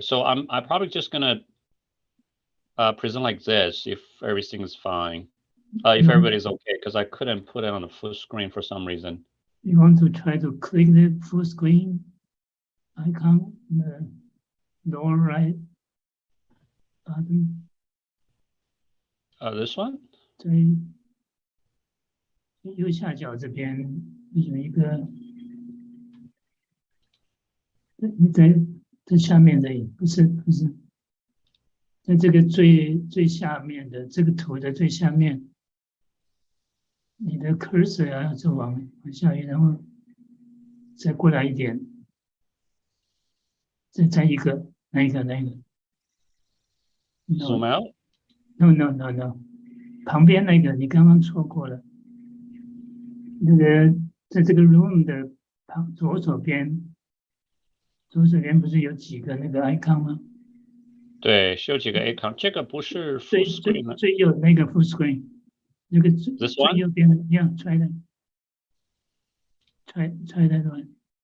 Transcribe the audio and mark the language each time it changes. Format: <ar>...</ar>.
<en>So I'm probably just gonna present like this if everything is fine. If everybody's okay, because I couldn't put it on the full screen for some reason. You want to try to click the full screen icon in the lower right button. This one?</en> <zh>对，右下角这边有一个，你在下面这里，不是，在这个最下面的这个图的最下面，你的 cursor 要就往下移，然后再过来一点，再一个，那个。</zh> <en>Zoom out? No.</en> <zh>旁边那个你刚刚错过了，那个在这个 room 的左手边不是有几个那个 icon 吗？对，是有几个 icon， 这个不是 full screen 的。最右那个 full screen， 那个最右边的</zh> <en>try that one.</en>